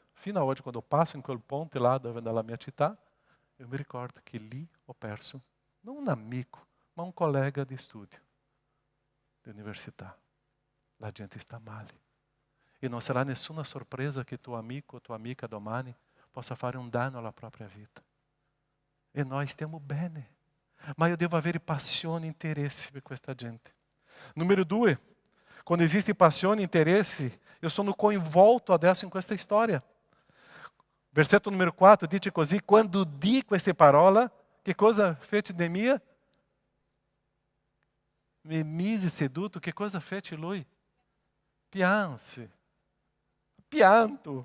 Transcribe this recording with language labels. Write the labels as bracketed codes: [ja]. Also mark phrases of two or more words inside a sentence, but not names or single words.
[it] Fino a oggi, quando eu passo in quel ponte là dalla mia città, eu mi ricordo che lì ho perso non un amico, ma un collega di studio, di università. La gente sta male. E non sarà nessuna sorpresa che tuo amico o tua amica domani possa fare un danno alla propria vita. E noi stiamo bene. Ma io devo avere passione e interesse per questa gente. Número 2, quando existe passione e interesse, eu sono coinvolto adesso in questa storia. Versetto número 4 dice così: quando di queste parole, che cosa fece Neemia? Mi mise seduto, che cosa fece lui? Pianse. Pianto.